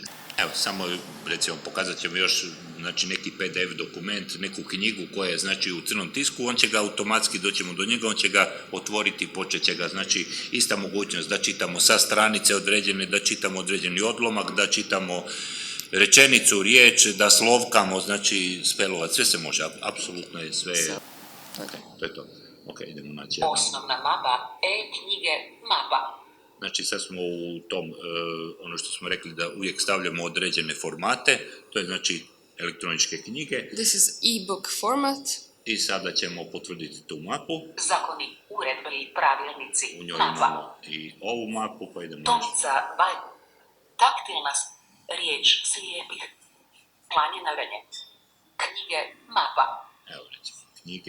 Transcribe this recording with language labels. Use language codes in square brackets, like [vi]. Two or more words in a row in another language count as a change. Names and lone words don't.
[hr] Evo, samo recimo pokazat ćemo još neki PDF dokument, neku knjigu koja je znači u crnom tisku, on će ga automatski, doćemo do njega, on će ga otvoriti i počet će ga, znači ista mogućnost da čitamo sa stranice određene, da čitamo određeni odlomak, da čitamo rečenicu, riječ, da slovkamo, znači spelovat, sve se može, apsolutno je sve, to je to. Ok, idemo naći. Osnovna mapa, e-knjige, mapa. Znači sad smo u tom, ono što smo rekli da uvijek stavljamo određene formate, to je znači elektroničke knjige. [en] This is ebook format. [hr] I sada ćemo potvrditi tu mapu. Zakoni, uredbe i pravilnici, U njoj mapa. imamo i ovu mapu, pa idemo naći. Tomica, baj. Taktilna riječ slijepih. Planinaranje. Knjige, mapa. Evo recimo, knjige.